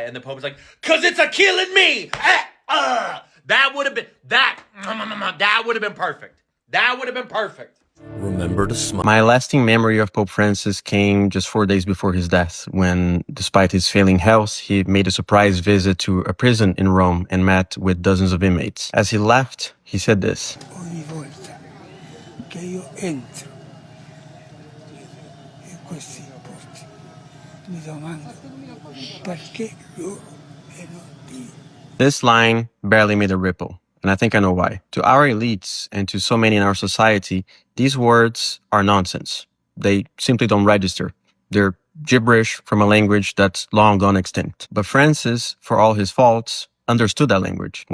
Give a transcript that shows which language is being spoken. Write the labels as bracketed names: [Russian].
[English] And the Pope is like, because it's killing me. That would have been, that would have been perfect. That would have been perfect. Remember to smile. My lasting memory of Pope Francis came just 4 days before his death, when, despite his failing health, he made a surprise visit to a prison in Rome and met with dozens of inmates. As he left, he said this. [Italian] Ogni volta che io entro in questi posti, mi domando perché loro e non Dio. [English] This line barely made a ripple. And I think I know why. To our elites and to so many in our society, these words are nonsense. They simply don't register. They're gibberish from a language that's long gone extinct. But Francis, for all his faults, understood that language.